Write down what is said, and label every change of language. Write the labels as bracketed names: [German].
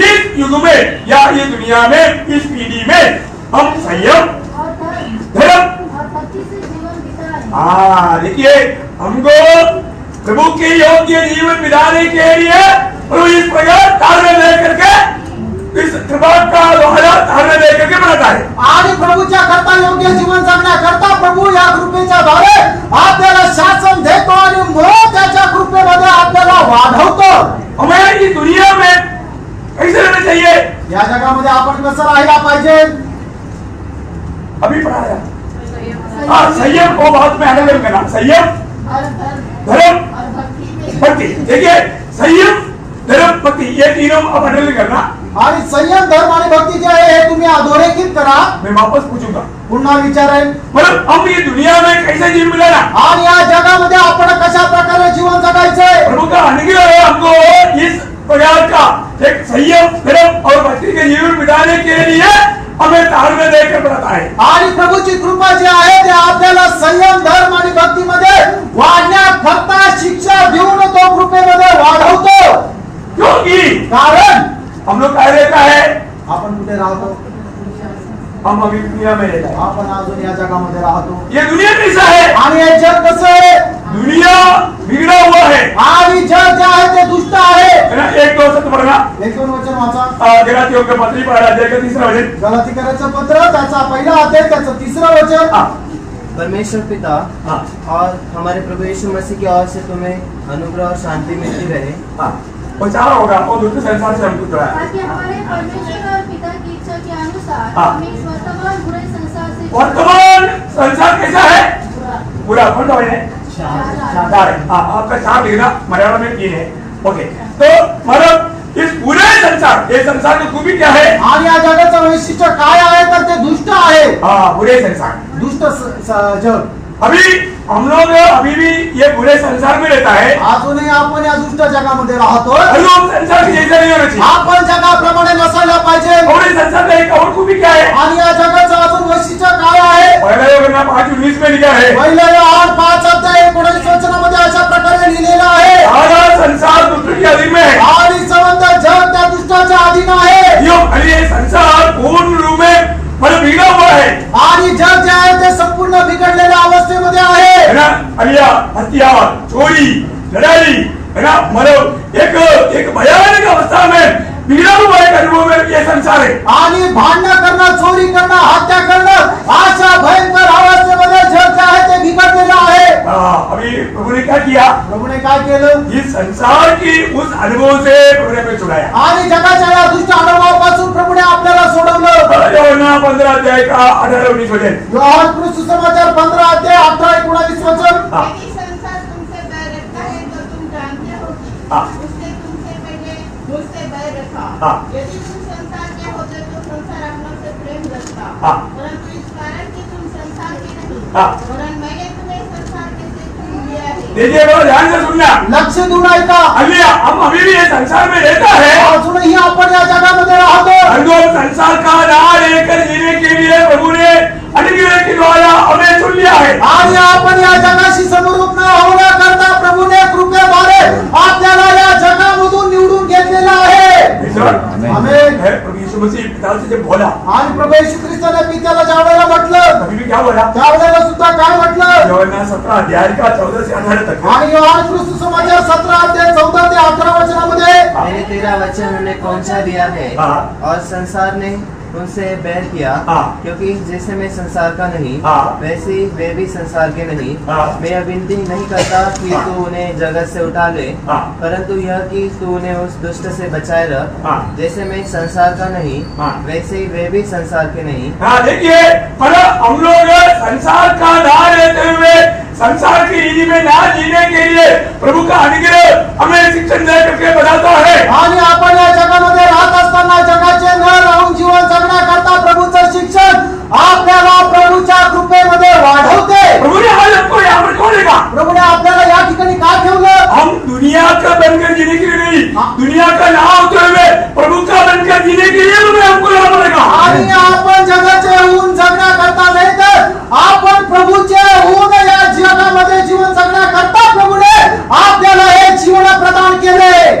[Hindi] इस युग में या ये दुनिया में इस पीढ़ी में हम संयम और धर्म और भक्ति से जीवन बिताएं। देखिए हमको प्रभु के योग्य जीवन बिताने के लिए प्रभु इस प्रकार तारने लेकर के इस कृपा का द्वारा तारने लेकर के बनाता है। [Marathi] आणि प्रभूच्या करता योग्य जीवन जगण्याकरता प्रभू या कृपेच्या द्वारे आपल्याला शासन देतो आणि मग त्याच्या कृपेमध्ये आपल्याला वाढवतो। [Hindi] हमें इस दुनिया में कैसे रहना चाहिए? [Marathi] या जगामध्ये आपण कसं राहायला पाहिजे? [Hindi] अभी पढ़ाया संयम को बात में अलग करना, संयम धर्म भक्ति। देखिए संयम धर्म भक्ति ये तीनों अब अलग करना [Marathi] आणि संयम धर्म आणि भक्ती जे आहे हे तुम्ही अधोरेखित करा। [Hindi] मैं वापस पूछूंगा, [Marathi] पुन्हा विचारेन [Hindi] मतलब हम ये दुनिया में कैसे जीवन मिलेगा [Marathi] आणि या जगामध्ये आपण कशा प्रकारे जीवन जगायचंय? [Hindi] प्रभु का अनुग्रह है हमको इस प्रकार का एक संयम धर्म और भक्ति के जीवन बिताने के लिए हमें तारने देकर बनाता है। [Marathi] आणि प्रभूची कृपा जी आहे ते आपल्याला संयम धर्म आणि भक्तीमध्ये वाढण्याकरता शिक्षा देऊन तो कृपेमध्ये वाढवतो। [Hindi] क्योंकि [Marathi] कारण [Hindi] हम लोग काय रहता है, [Marathi] आपण कुठे राहतो? [Hindi] हम अभी दुनिया में रहता है। [Marathi] आपण अजून या जगामध्ये राहतो। [Hindi] ये दुनिया कैसा है? [Marathi] आणि हे जग कसं आहे? [Hindi] दुनिया बिगड़ा हुआ है [Marathi] आणि जग जे आहे ते दुष्ट आहे। [Hindi] है ना? एक दो शब्द पढ़ना, [Marathi] एक दोन वचन वाचा। [Hindi] गलातियों के पत्री पढ़ा अध्याय का 3रा वचन। [Marathi] गलातिकराचं पत्र त्याचा पहिला अध्याय त्याचं 3रं वचन। [Hindi] परमेश्वर पिता और हमारे प्रभु यीशु मसीह की ओर से तुम्हें अनुग्रह और शांति मिलती रहे। वो चार होगा और दूसरे संसार से हमको जुड़ा है। ताकि हमारे परमेश्वर और पिता की इच्छा के अनुसार हम इस वर्तमान बुरे संसार से वर्तमान संसार कैसा है? बुरा। कौन सा है? चार। आपका 4 लिखना, मलयालम में 3 है। ओके, तो मतलब इस पूरे संसार, ये संसार की खूबी क्या है? [Marathi] आणि या जगाचं वैशिष्ट्य काय आहे तर ते दुष्ट आहे। [Hindi] बुरे संसार, [Marathi] दुष्ट जग। [Hindi] अभी हम लोग अभी भी ये बुरे संसार में रहता है। [Marathi] अजूनही आपण या दुष्ट जगामध्ये राहतो। [Hindi] हम लोग संसार के जैसे नहीं होना चाहिए। [Marathi] आपण जगाप्रमाणे नसायला पाहिजे। [Hindi] और इस संसार का एक और खूबी क्या है? [Marathi] आणि या जगाचं अजून वैशिष्ट्य काय आहे? [Hindi] पहला योगना 5:19 में लिखा है, [Marathi] पहिलं योहान 5:19 वचनामध्ये अशा प्रकारे लिहिलेलं आहे, [Hindi] सारा संसार दुष्ट के अधीन में है [Marathi] आणि संबंध जग त्या दुष्टाच्या अधीन आहे। [Hindi] ये संसार पूर्ण रूप में मतलब बिगड़ा हुआ है। [Marathi] आणि जग जे आहे ते संपूर्ण बिघडलेल्या अवस्थेमध्ये आहे। [Hindi] है ना? अलिया, हत्या, चोरी, लड़ाई, है ना? मतलब एक भयानक अवस्था में बिगड़ा हुआ एक अनुभव में ये संसार है। [Marathi] आणि भांडण करणं, चोरी करणं, हत्या करणं अशा भयंकर अवस्थेमध्ये जग जे आहे ते बिघडलेलं आहे। [Hindi] अभी प्रभु ने क्या किया? [Marathi] प्रभूने काय केलं? [Hindi] इस संसार की उस अनुभव से प्रभु ने हमें छुड़ाया। [Marathi] आणि जगाच्या या दुष्ट अनुभवापासून प्रभूने आपल्याला सोडवलं। [Hindi] योहन्ना 15 अध्याय का 18-19 वचन। [Marathi] योहान सुसमाचार 15 अध्याय 18-19 वचन। [Hindi] यदि संसार तुमसे बैर रखता है तो तुम जानते हो कि उसने तुमसे पहले मुझसे बैर रखा। यदि तुम संसार के होते तो संसार अपनों से प्रेम रखता, परंतु इस कारण कि तुम संसार के नहीं, वरन मैंने तुम्हें संसार के से चुन लिया है। देखिए बड़ा ध्यान से सुनना, [Marathi] लक्ष देऊन ऐका। [Hindi] अलिया, हम अभी भी ये संसार में रहता है। [Marathi] अजूनही आपण या जगामध्ये राहतो। [Hindi] हम संसार का नाम लेकर जीने के लिए प्रभु ने अनुग्रह के द्वारा हमें चुन लिया है। [Marathi] आणि आपण या जगाशी समरूप न होण्याकरता प्रभूने कृपेद्वारे आपल्याला या जगामधून निवडून घेतलेलं आहे। [Hindi] आमेन। प्रभु यीशु मसीह पिता से जब बोला, [Marathi] आणि प्रभू येशू ख्रिस्ताने पित्याला ज्यावेळेला म्हटलं, [Hindi] अभी भी क्या बोला? [Marathi] त्यावेळेला सुद्धा काय म्हटलं? [Hindi] योहन्ना 17 अध्याय का 14 से 18 तक। [Marathi] आणि योहान सुसमाचार 17 अध्याय 14 ते 18 वचनामध्ये [Hindi] मैंने तेरा वचन उन्हें पहुंचा दिया है और संसार ने उनसे बैर किया, क्योंकि जैसे मैं संसार का नहीं वैसे ही वे भी संसार के नहीं। मैं यह विनती नहीं करता कि तू उन्हें जगत से उठा ले, परंतु यह कि तू उन्हें उस दुष्ट से बचाए रख। जैसे मैं संसार का नहीं वैसे ही वे भी संसार के नहीं। देखिए, मतलब हम लोग संसार का ना रहते हुए संसार की रीति में ना जीने के लिए प्रभु का अनुग्रह हमें शिक्षण दे करके बताता है। [Marathi] आणि आपण या जगामध्ये राहत असताना जगाचे न राहून जीवन जगण्याकरता प्रभूचं शिक्षण आपल्याला प्रभूच्या कृपेमध्ये वाढवते। [Hindi] प्रभूने आज हमको यहाँ पर क्यों देखा? [Marathi] प्रभूने आपल्याला या ठिकाणी का ठेवलं? [Hindi] हम दुनिया का बनकर जीने के लिए नहीं, दुनिया का ना होते हुए प्रभु का बनकर जीने के लिए उन्होंने हमको यहाँ पर देखा। [Marathi] आणि आपण जगाचे होऊन जगण्याकरता नाही तर आपण प्रभूचे होऊन या जगामध्ये जीवन जगण्याकरता प्रभूने आपल्याला हे जीवन प्रदान केले।